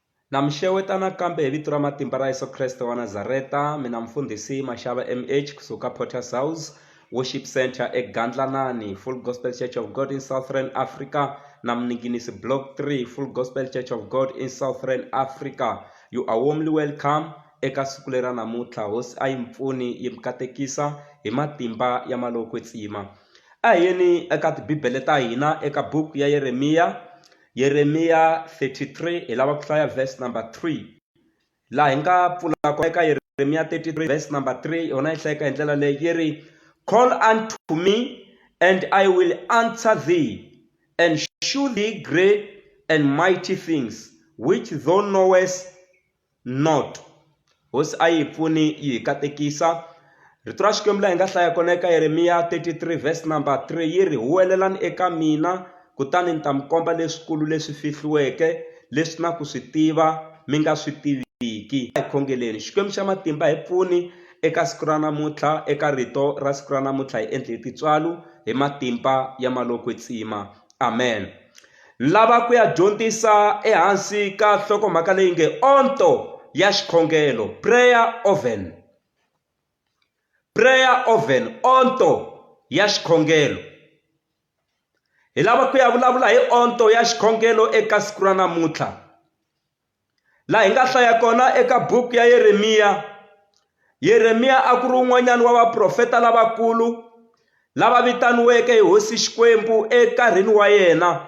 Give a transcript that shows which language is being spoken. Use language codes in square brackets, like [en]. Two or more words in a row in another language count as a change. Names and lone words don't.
[ts] Namxewetana kambe hi vito ra matimba ra Yesu Kreste wa Nazareta. Mina mfundhisi Mashava MH kusuka Potter's House Worship Center eGandlanani, Full Gospel Church of God in Southern Africa. Na Mninginisi Block 3, Full Gospel Church of God in Southern Africa. [en] You are warmly welcome [ts] eka siku lera namuntlha. Hosi a yi mpfuni yi mikatekisa hi matimba ya maloko tsima. A yeni eka tibibele ta hina eka book ya Yeremia 33 hi lava ku hlaya [en] verse number [ts] 3. Laha hi nga pfula ko eka Yeremia 33 [en] verse number [ts] 3 yona yi hlayeka hi ndlela leyi yi ri, [en] call unto me and I will answer thee and shew thee great and mighty things which thou knowest not. [ts] Hosi a yi pfuni yi katekisa. Rito ra Xikwembu laha hi nga hlaya kona eka Yeremia 33 [en] verse number [ts] 3 yi ri, huwelelani eka mina kutani ni ta mi komba leswikulu leswi fihliweke leswi na ku swi tiva mi nga swi tiviki. Hi khongeleni Xikwembu xa matimba hi pfuni eka siku ra namuntlha, eka rito ra siku ra namuntlha hi endli tintswalo hi matimba ya maloko tsima. Amen. Lava ku ya dyondzisa ehansi ka nhlokomhaka leyi nge onto ya xikhongelo, [en] prayer oven. Prayer oven, [ts] onto ya xikhongelo. Hi lava ku ya vulavula hi onto ya xikhongelo eka siku ra namuntlha, laha hi nga hlaya kona eka buku ya Yeremia. Yeremia a ku ri un'wanyana wa vaprofeta lavakulu lava vitaniweke hi hosi Xikwembu enkarhini wa yena.